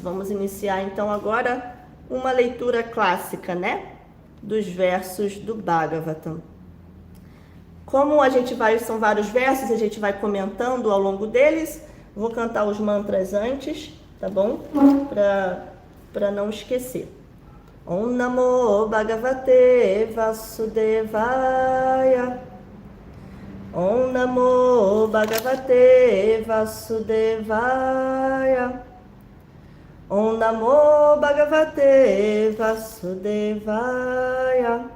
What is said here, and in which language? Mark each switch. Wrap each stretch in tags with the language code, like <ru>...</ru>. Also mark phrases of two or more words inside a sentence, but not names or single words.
<pt>Vamos iniciar então agora uma leitura clássica, né? Dos versos do Bhagavatam. Como a gente são vários versos, a gente vai comentando ao longo deles. Vou cantar os mantras antes, tá bom? Para não esquecer.</pt> <sa>Om Namo Bhagavate Vasudevaya. Om Namo Bhagavate Vasudevaya. Om Namo Bhagavate Vasudevaya.</sa>